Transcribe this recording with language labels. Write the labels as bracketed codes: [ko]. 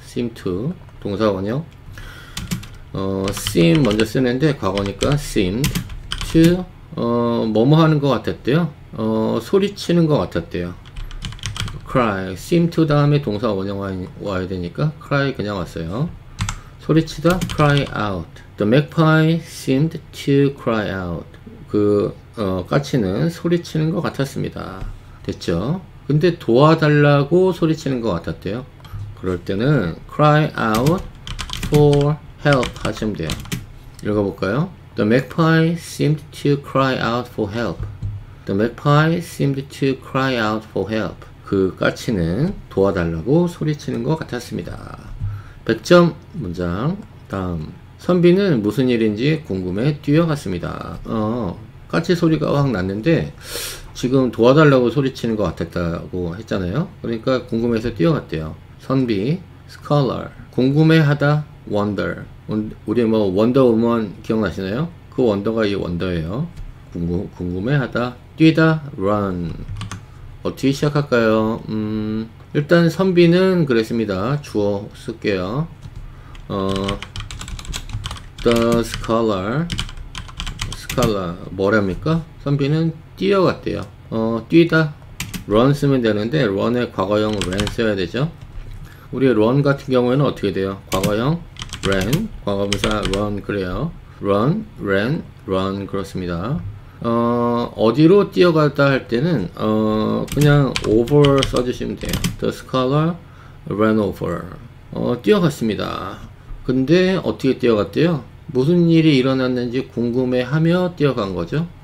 [ko] seem to 동사 원형 seem 먼저 쓰는데 과거니까 [en] seemed to [ko] 뭐뭐 하는 것 같았대요. 소리치는 것 같았대요. cry seem to 다음에 동사 원형 와야 되니까 cry 그냥 왔어요. 소리치다 [en] cry out. The magpie seemed to cry out. [ko] 그 까치는 소리치는 것 같았습니다. 됐죠? 근데 도와달라고 소리치는 것 같았대요. 그럴 때는 [en] cry out for help [ko] 하시면 돼요. 읽어볼까요? [en] The magpie seemed to cry out for help. The magpie seemed to cry out for help. [ko] 그 까치는 도와달라고 소리치는 것 같았습니다. 100점 문장. 다음 선비는 무슨 일인지 궁금해 뛰어갔습니다. 까치 소리가 확 났는데 지금 도와달라고 소리치는 것 같았다고 했잖아요. 그러니까 궁금해서 뛰어갔대요. 선비 scholar 궁금해하다 wonder. 우리 뭐 원더우먼 기억나시나요? 그 원더가 이 원더예요. 궁금해하다 뛰다 run. 어떻게 시작할까요? 일단 선비는 그랬습니다. 주어 쓸게요. [en] The scholar [ko] 뭐랍니까? 선비는 뛰어갔대요. 뛰다 run 쓰면 되는데 run의 과거형 ran 써야 되죠. 우리 run 같은 경우에는 어떻게 돼요? 과거형 ran, 과거분사 run 그래요. [en] run, ran, run [ko] 그렇습니다. 어디로 뛰어갔다 할 때는 그냥 over 써주시면 돼요. [en] The scholar ran over. [ko] 뛰어갔습니다. 근데 어떻게 뛰어갔대요? 무슨 일이 일어났는지 궁금해하며 뛰어간 거죠.